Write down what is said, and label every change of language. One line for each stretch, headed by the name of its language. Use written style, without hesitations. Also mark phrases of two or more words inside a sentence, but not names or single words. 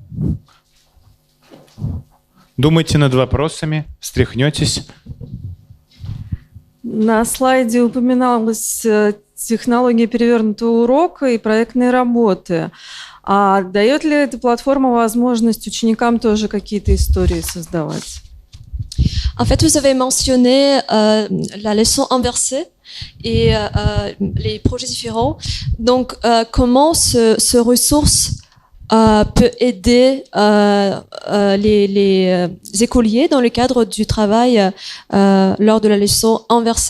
Russian: Думайте над вопросами, встряхнетесь. На слайде упоминалась технология перевернутого урока и проектные работы. А дает ли эта платформа возможность ученикам тоже какие-то истории создавать?
French: En fait, vous avez mentionné la leçon inversée et les projets différents. Donc, comment ce ressource peut aider les écoliers dans le cadre du travail lors de la leçon inversée.